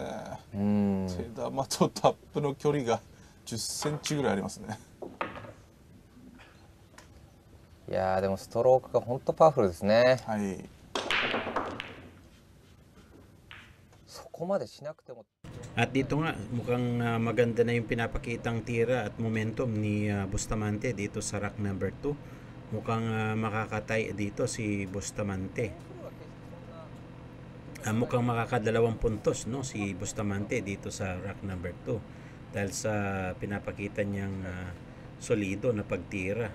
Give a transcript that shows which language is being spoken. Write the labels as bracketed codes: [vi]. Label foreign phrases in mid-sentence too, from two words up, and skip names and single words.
[ja] 手玉とタップの距離が10センチぐらいありますね。いやーでもストロークが本当パワフルですね。はい。そこまでしなくても。 [tl] At dito nga, mukhang maganda na yung pinapakitang tira at momentum ni Bustamante dito sa [en] rack number 2. [tl] Mukhang makakatay dito si Bustamante. Mukhang makakadalawang puntos no, si Bustamante dito sa [en] rack number 2 [tl] dahil sa pinapakita niyang solido na pagtira.